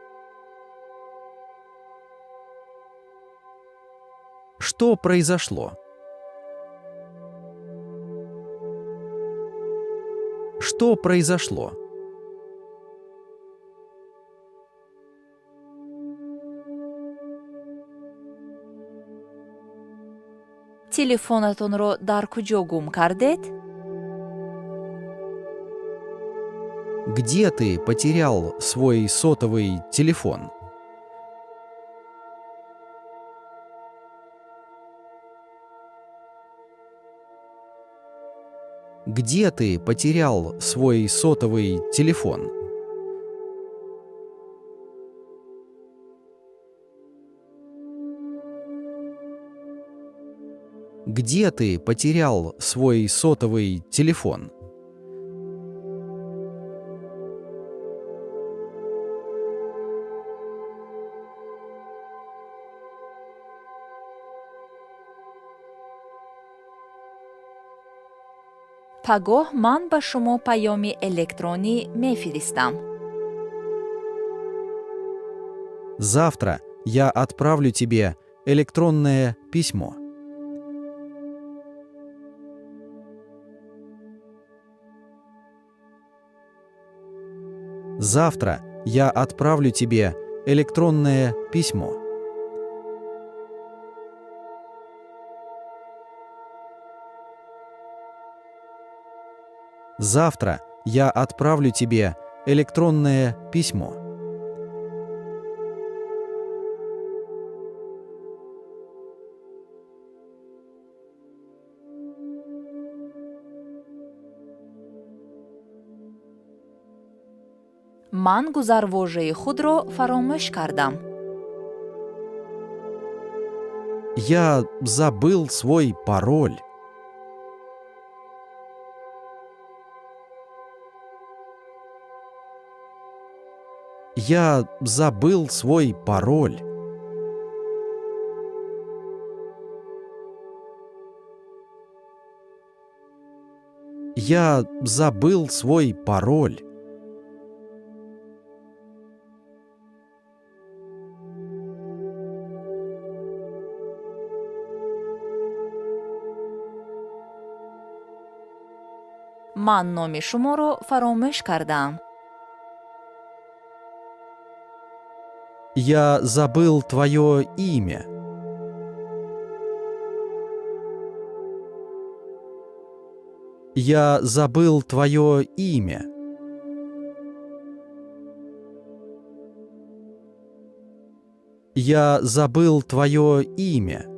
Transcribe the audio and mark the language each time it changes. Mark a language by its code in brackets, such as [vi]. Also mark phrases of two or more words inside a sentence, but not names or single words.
[ru] Что произошло? Что произошло? [tg] телефонатонро дар куҷо гум кардед? [ru] Где ты потерял свой сотовый телефон? Где ты потерял свой сотовый телефон? Где ты потерял свой сотовый телефон? [tg] пагоҳ ман ба шумо паёми электронӣ мефиристам. [ru] Завтра я отправлю тебе электронное письмо. Завтра я отправлю тебе электронное письмо. Завтра я отправлю тебе электронное письмо. [tg] ман гузарвожаи худро фаромӯш кардам. [ru] Я забыл свой пароль. Я забыл свой пароль. Я забыл свой пароль. [tg] ман номи шуморо фаромӯш кардаам. [ru] Я забыл твое имя. Я забыл твое имя. Я забыл твое имя.